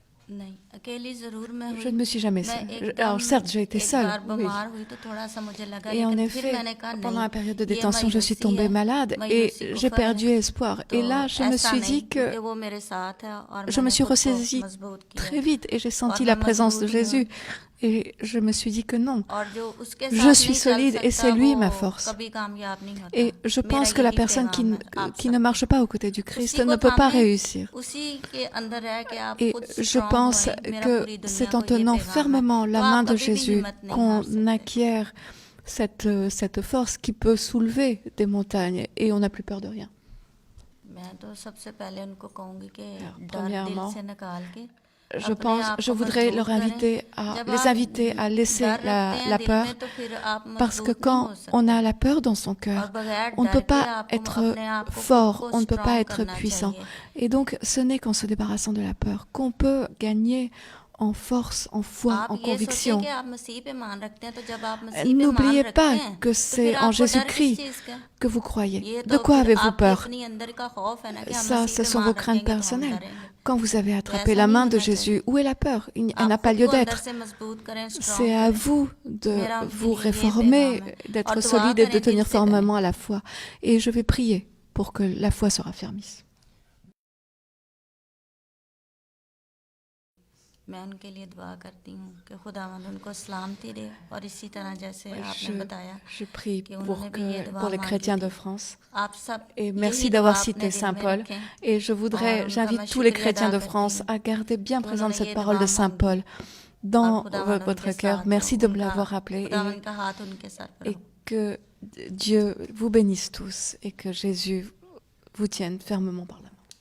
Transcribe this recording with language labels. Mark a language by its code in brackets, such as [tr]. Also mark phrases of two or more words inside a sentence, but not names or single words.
[hi] नहीं, अकेली ज़रूर मैं [fr] Je [hi] हुई। [fr] ne me suis jamais [hi] मैं [fr] seule. Alors [hi] एकदम [fr] certes, j'ai été [hi] एक [fr] seule, [hi] बार [fr] oui. [hi] बीमार हुई तो थोड़ा सा मुझे लगा, [fr] Et en [hi] लेकिन फिर [fr] effet, [hi] मैंने कहा [fr] pendant [hi] नहीं, [fr] la période de [hi] ये [fr] détention, je suis [hi] मायूसी [fr] tombée [hi] है, [fr] malade et [hi] मायूसी [fr] j'ai [hi] कुफर है। [fr] perdu espoir. [hi] तो [fr] Et là, je me [hi] ऐसा [fr] suis [hi] नहीं [fr] dit que [hi] कि वो मेरे साथ है और [fr] je me [hi] मैंने [fr] suis [hi] खुद को [fr] ressaisie [hi] मजबूत किया [fr] très vite et j'ai [hi] और [fr] senti [hi] मैं [fr] la présence de [hi] मजबूत ही हूँ। [fr] Jésus. Et je me suis dit que non, [hi] और जो उसके [fr] je [hi] साथ [fr] suis [hi] नहीं चल [fr] solide et [hi] सकता [fr] c'est [hi] वो [fr] lui ma force. [hi] कभी कामयाब नहीं होता। [fr] Et je [hi] मेरा [fr] pense que la [hi] यही [fr] personne [hi] पैगाम है आप [fr] qui ne [hi] सबको। [fr] marche pas aux côtés du Christ [hi] उसी को [fr] ne peut pas [hi] थामे, [fr] réussir. [hi] उसी के अंदर है कि आप [fr] Et [hi] खुद [fr] je [hi] स्ट्रांग [fr] pense [hi] हुए। मेरा [fr] que [hi] पूरी दुनिया [fr] c'est en [hi] को ये [fr] tenant [hi] पैगाम है, [fr] fermement [hi] तो [fr] la [hi] आप [fr] main de [hi] कभी भी [fr] Jésus [hi] हिम्मत नहीं हार [fr] qu'on [hi] सकते। [fr] acquiert cette force qui peut soulever des montagnes et on n'a plus peur de rien. [hi] मैं तो सबसे पहले उनको कहूंगी कि [fr] Alors, [hi] डर दिल [fr] premièrement, [hi] से निकाल के [fr] je [hi] अपने [fr] pense, [hi] आप [fr] je [hi] को [fr] voudrais [hi] मजबूत [fr] leur [hi] करें। [fr] inviter [hi] जब [fr] les [hi] आप [fr] inviter à laisser [hi] डर रखते हैं [fr] la [hi] दिल [fr] peur, [hi] में तो फिर आप [fr] parce que [hi] मजबूत नहीं [fr] quand [hi] हो [fr] on [hi] सकते। [fr] a la peur dans son [hi] और [fr] cœur, [hi] बगैर [fr] on ne [hi] डर [fr] peut [hi] के [fr] pas [hi] आपको [fr] être [hi] अपने आप को खुद [fr] fort, [hi] को [fr] on ne peut pas [hi] स्ट्रांग [fr] être [hi] करना [fr] puissant. [hi] चाहिए। [fr] Et donc, ce n'est qu'en se débarrassant de la peur qu'on peut gagner en force, en foi, [hi] आप [fr] en [hi] ये सोचें [fr] conviction. [hi] कि आप मसीह पे मान रखते हैं, तो जब आप मसीह पे मान [fr] N'oubliez [hi] रखते [fr] pas [hi] हैं [fr] que [hi] तो [fr] c'est [hi] फिर [fr] en [hi] आपको डर किस [fr] Jésus-Christ [hi] चीज़ का? [fr] que vous croyez. [hi] ये [fr] De [hi] तो [fr] quoi [hi] फिर [fr] avez-vous [hi] आपके [fr] peur? [hi] अपनी अंदर का खौफ है ना कि हम [fr] Ça, [hi] मसीह [fr] ce [hi] पे [fr] sont [hi] मान [fr] vos craintes [hi] रखेंगे तो हम [fr] personnelles. [hi] डरेंगे। [fr] Quand vous avez [hi] तो [fr] attrapé [hi] ऐसा [fr] la [hi] नहीं [fr] main de [hi] होना चाहिए। [fr] Jésus, où est la peur? Elle n'a [hi] आप [fr] pas [hi] खुद [fr] lieu [hi] को अंदर [fr] d'être. [hi] से मजबूत करें, स्ट्रांग [fr] C'est à [hi] करें। [fr] vous de [hi] मेरा उनके [fr] vous [hi] लिए ये [fr] réformer, [hi] पैगाम है। और [fr] d'être [hi] दुआ [fr] solide et de [hi] करें, दिल [fr] tenir [hi] से करें। [fr] fermement à la foi. Et je vais prier pour que la foi se raffermisse. [hi] मैं उनके लिए दुआ करती हूँ कि खुदावंद उनको सलामती दे और इसी तरह जैसे आपने बताया [fr] Je prie [hi] कि उन्होंने भी ये दुआ [fr] pour les [hi] मांगी [fr] chrétiens [hi] थी। [fr] de France. [hi] आप सब [fr] Et [hi] यही [fr] merci [hi] दुआ [fr] d'avoir [hi] अपने [fr] cité [hi] दिल [fr] Saint [hi] में [fr] Paul. [hi] रखें [fr] Et je [hi] और उनका [fr] j'invite [hi] मैं [fr] tous les [hi] शुक्रिया [fr] chrétiens [hi] अदा [fr] de [hi] करती [fr] France [hi] हूँ [fr] à garder bien [hi] कि [fr] présente [hi] उन्होंने [fr] cette [hi] ये [fr] parole [hi] दुआ [fr] de Saint [hi] मांगी [fr] Paul [hi] और [fr] dans [hi] खुदावंद [fr] votre [hi] उनके [fr] cœur. [hi] साथ [fr] Merci [hi] हो, [fr] de me [hi] उनका [fr] l'avoir rappelé [hi] खुदावंद का हाथ उनके सर पर [fr] et [hi] हो। [fr] que Dieu vous bénisse tous et que Jésus vous tienne fermement par la main.